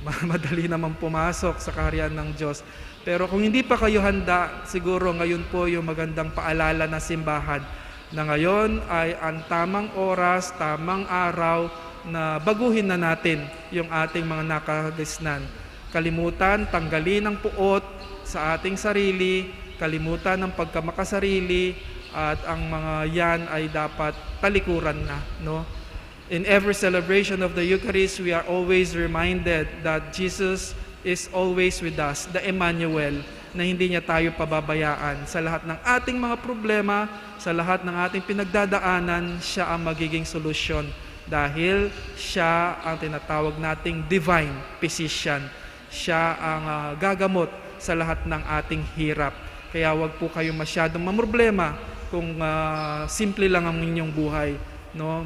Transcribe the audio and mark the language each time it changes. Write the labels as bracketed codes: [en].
[tl] Madali naman pumasok sa kaharian ng Diyos. Pero kung hindi pa kayo handa, siguro ngayon po yung magandang paalala na simbahan na ngayon ay ang tamang oras, tamang araw na baguhin na natin yung ating mga nakagisnan. Kalimutan, tanggalin ang puot sa ating sarili, kalimutan ng pagkamakasarili, at ang mga yan ay dapat talikuran na. No? [en] In every celebration of the Eucharist, we are always reminded that Jesus is always with us, the Emmanuel, [tl] na hindi niya tayo pababayaan. Sa lahat ng ating mga problema, sa lahat ng ating pinagdadaanan, siya ang magiging solusyon. Dahil siya ang tinatawag nating divine physician. Siya ang gagamot sa lahat ng ating hirap. Kaya wag po kayo masyadong mamroblema kung simple lang ang inyong buhay. No?